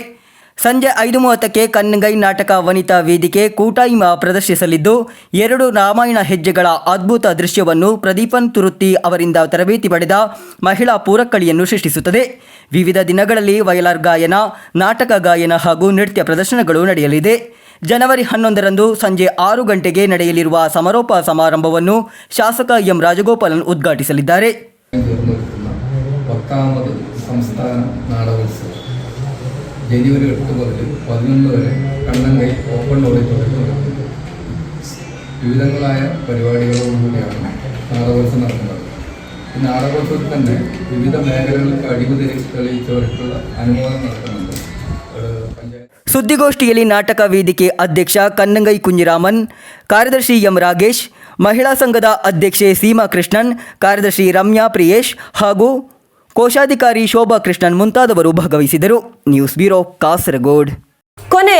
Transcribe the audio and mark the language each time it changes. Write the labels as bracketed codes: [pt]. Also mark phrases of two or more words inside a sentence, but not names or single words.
[kn] ಸಂಜೆ 5:30ಕ್ಕೆ ಕಣ್ಣಂಗೈ ನಾಟಕ ವನಿತಾ ವೇದಿಕೆ ಕೂಟಾಯ್ಮ ಪ್ರದರ್ಶಿಸಲಿದ್ದು 2 ರಾಮಾಯಣ ಹೆಜ್ಜೆಗಳ ಅದ್ಭುತ ದೃಶ್ಯವನ್ನು ಪ್ರದೀಪನ್ ತುರುತ್ತಿ ಅವರಿಂದ ತರಬೇತಿ ಪಡೆದ ಮಹಿಳಾ ಪೂರಕ್ಕಳಿಯನ್ನು ಸೃಷ್ಟಿಸುತ್ತದೆ. ವಿವಿಧ ದಿನಗಳಲ್ಲಿ ವಯಲಾರ್ ಗಾಯನ, ನಾಟಕ ಗಾಯನ ಹಾಗೂ ನೃತ್ಯ ಪ್ರದರ್ಶನಗಳು ನಡೆಯಲಿದೆ. ಜನವರಿ 11ರಂದು ಸಂಜೆ 6 ಗಂಟೆಗೆ ನಡೆಯಲಿರುವ ಸಮಾರೋಪ ಸಮಾರಂಭವನ್ನು ಶಾಸಕ M ರಾಜಗೋಪಾಲನ್ ಉದ್ಘಾಟಿಸಲಿದ್ದಾರೆ. [ml] 10ാമത് സംസ്ഥാന നാടകോത്സവം ജനുവരി 8 മുതൽ 11 വരെ കണ്ണങ്കൈ ഓപ്പൺ ഓഡിറ്റോറിയത്തിൽ നടക്കുന്നത്. വിവിധങ്ങളായ പരിപാടികളോടുകൂടിയാണ് നാടകോത്സവം നടക്കുന്നത്. ഈ നാടകോത്സവത്തിൽ തന്നെ വിവിധ മേഖലകൾക്ക് അഴിമതി തെളിയിച്ചവർക്കുള്ള അനുമോദനം നടത്തുന്നുണ്ട്. [kn] ಸುದ್ದಿಗೋಷ್ಠಿಯಲ್ಲಿ ನಾಟಕ ವೇದಿಕೆ ಅಧ್ಯಕ್ಷ ಕಣ್ಣಂಗೈ ಕುഞ്ഞിರಾಮನ್, ಕಾರ್ಯದರ್ಶಿ M ರಾಗೇಶ್, ಮಹಿಳಾ ಸಂಘದ ಅಧ್ಯಕ್ಷೆ ಸೀಮಾ ಕೃಷ್ಣನ್, ಕಾರ್ಯದರ್ಶಿ ರಮ್ಯಾ ಪ್ರಿಯೇಶ್ ಹಾಗೂ ಕೋಶಾಧಿಕಾರಿ ಶೋಭಾ ಕೃಷ್ಣನ್ ಮುಂತಾದವರು ಭಾಗವಹಿಸಿದರು. ನ್ಯೂಸ್ ಬ್ಯೂರೋ, ಕಾಸರಗೋಡ್.